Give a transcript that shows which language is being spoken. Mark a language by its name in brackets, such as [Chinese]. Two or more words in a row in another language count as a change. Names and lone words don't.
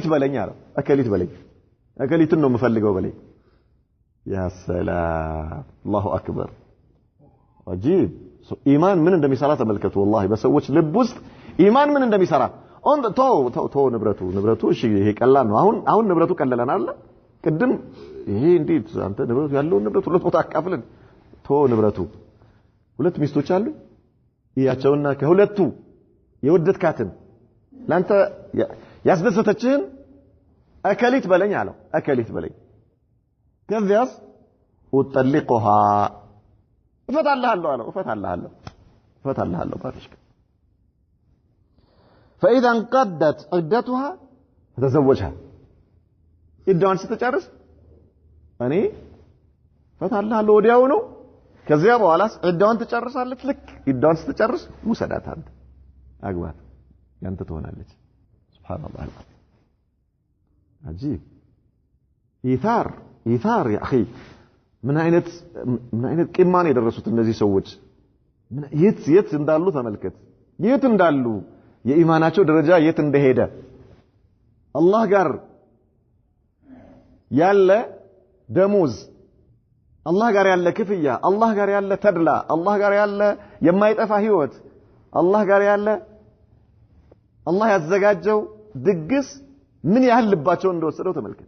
[Amharic] በለኝ አለ አከሊትን ነው የምፈልገው በለኝ [Arabic] يا سلام الله اكبر عجيب [Amharic] ኢማን ምን እንደሚሰራ ተመልከቱ والله በሰዎች ልብ ውስጥ ኢማን ምን እንደሚሰራ ቶ ንብረቱ እሺ ይሄ ቀላል ነው አሁን ንብረቱ ቀለለና አይደል ቅድም ይሄ እንዴት አንተ ንብረቱ ያለው ንብረቱ ሁለት ቦታ አካፍልን ንብረቱ ሁለት ሚስቶች አሉ ያቸውና ከሁለቱ የወደድካትን ላንተ ያስደሰተችህን አከሊት በለኝ አለው አከሊት በለኝ ከዚያስ وطلقها እፈታልሃለሁ አለው እፈታልሃለሁ ባሪሽ [Arabic] فاذا انقضت عدتها فتزوجها [Amharic] ኢዳዋን ስትጨርስ እኔ እፈታልሃለሁ ወዲያው ነው ከዚያ በኋላስ ኢዳዋን ትጨርሳለች ልክ ኢዳዋን ስትጨርስ ውሰዳት አንተ አግባት ያንተ ትሆናለች ሱብሃንአላህ [Arabic] عجيب إيثار يا اخي [Amharic] ምን አይነት ቂማን የደረሱት እነዚህ ሰዎች የት እንዳሉ ተመልከት የት እንዳሉ የኢማናቸው ደረጃ የት እንደሄደ አላህ ጋር ያለ ደሞዝ አላህ ጋር ያለ ክፍያ አላህ ጋር ያለ ተድላ አላህ ጋር ያለ የማይጠፋ ህይወት አላህ ጋር ያለ አላህ ያዘጋጀው ድግስ ምን ያህል ልባቸው እንደወሰደው ተመልከት